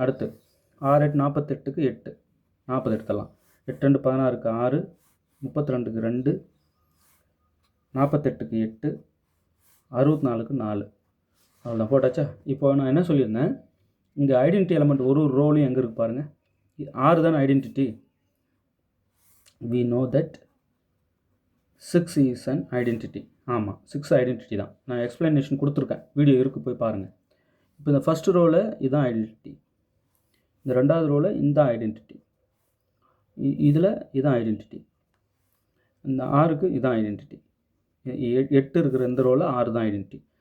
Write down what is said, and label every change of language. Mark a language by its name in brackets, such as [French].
[Tamil] அடுத்து 6 8 48க்கு 8 40 எடுத்துடலாம். 8 2 16க்கு 6 32க்கு 2 48க்கு 8 64க்கு 4. அவ்வளோதான், போட்டாச்சா? இப்போ நான் என்ன சொல்லியிருந்தேன், இங்கே ஐடென்டிட்டி எலமெண்ட் ஒரு ரோலையும் எங்கே இருக்குது பாருங்கள். 6 தானே identity. [English] we know that 6 is an identity. [Tamil] ஆமாம், 6 ஐடென்டிட்டி தான். நான் எக்ஸ்ப்ளனேஷன் கொடுத்துருக்கேன், வீடியோ இருக்குது, போய் பாருங்கள். இப்போ இந்த ஃபஸ்ட்டு ரோவில் இதுதான் ஐடென்டிட்டி, இந்த ரெண்டாவது ரோவில் இந்த ஐடென்டிட்டி, இதில் இதுதான் ஐடென்டிட்டி, இந்த 6க்கு இதுதான் ஐடென்டிட்டி, 8 இருக்கிற இந்த ரோவில் 6 தான் ஐடென்டிட்டி.